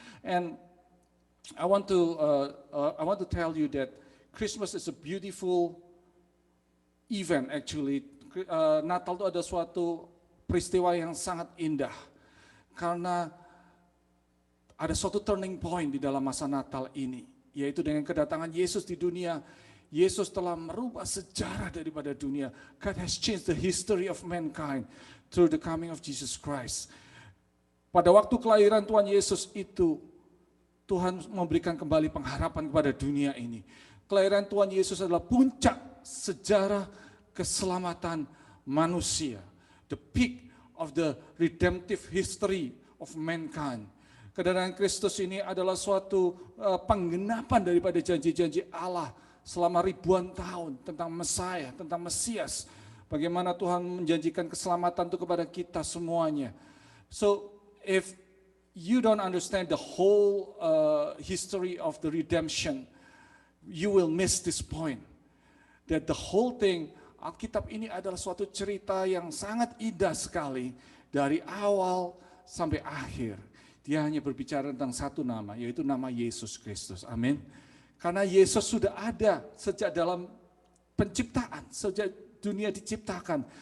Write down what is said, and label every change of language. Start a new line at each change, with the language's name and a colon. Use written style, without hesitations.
English: And I want to tell you that Christmas is a beautiful event actually.
Indonesian: Natal itu ada suatu peristiwa yang sangat indah, karena ada suatu turning point di dalam masa Natal ini, yaitu dengan kedatangan Yesus di dunia. Yesus telah merubah sejarah daripada dunia.
English: God has changed the history of mankind through the coming of Jesus Christ.
Indonesian: Pada waktu kelahiran Tuhan Yesus itu, Tuhan memberikan kembali pengharapan kepada dunia ini. Kelahiran Tuhan Yesus adalah puncak sejarah keselamatan manusia.
English: The peak of the redemptive history of mankind.
Indonesian: Kedatangan Kristus ini adalah suatu penggenapan daripada janji-janji Allah selama ribuan tahun tentang Mesias, tentang Mesias. Bagaimana Tuhan menjanjikan keselamatan itu kepada kita semuanya.
English: So if you don't understand the whole history of the redemption, you will miss this point. That the whole thing,
Indonesian: Alkitab ini adalah suatu cerita yang sangat indah sekali dari awal sampai akhir. Dia hanya berbicara tentang satu nama, yaitu nama Yesus Kristus. Amin. Karena Yesus sudah ada sejak dalam penciptaan, sejak dunia diciptakan.